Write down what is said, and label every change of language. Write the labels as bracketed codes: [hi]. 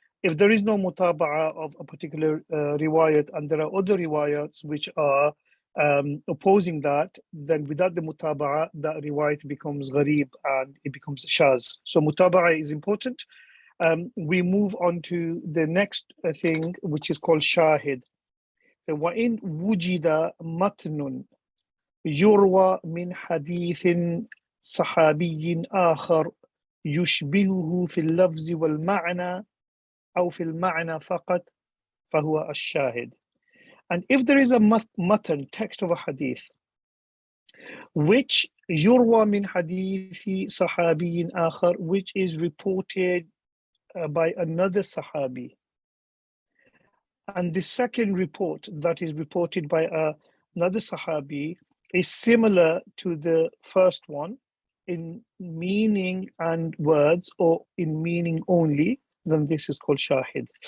[en] If there is no mutaba'ah of a particular riwayat, and there are other riwayats which are opposing that, then without the mutaba'ah, that riwayat becomes gharib and it becomes shaz. So mutaba'ah is important. We move on to the next thing, which is called shahid. [ar] وَإِنْ وُجِدَ مَتْنٌ يُرْوَى مِنْ حَدِيثٍ صَحَابِيٍّ آخَرْ يُشْبِهُهُ فِي اللَّفْظِ وَالْمَعْنَى أو في المعنى فقط فهو الشاهد. [en] And if there is a matan, text of a hadith, which [ar] يروى من حديث صحابي آخر, [en] which is reported by another sahabi, and the second report that is reported by another sahabi is similar to the first one in meaning and words, or in meaning only, then this is called shahid.